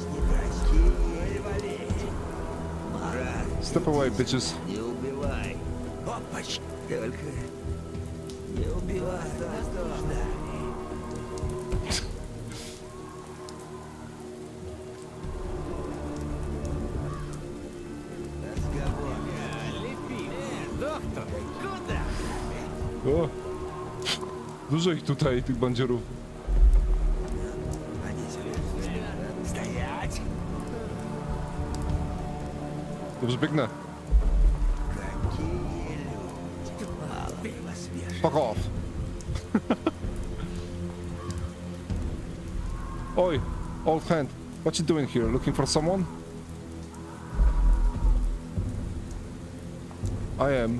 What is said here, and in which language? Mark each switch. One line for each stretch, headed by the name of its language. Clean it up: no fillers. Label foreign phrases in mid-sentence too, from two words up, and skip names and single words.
English: Step away, bitches.
Russian: Не убивай. Только не убивай нас.
Polish: O! Dużo ich tutaj, tych bandzierów. Dobrze, biegnę.
English: Fuck off. Oi, old hand. What you doing here? Looking for someone? I am.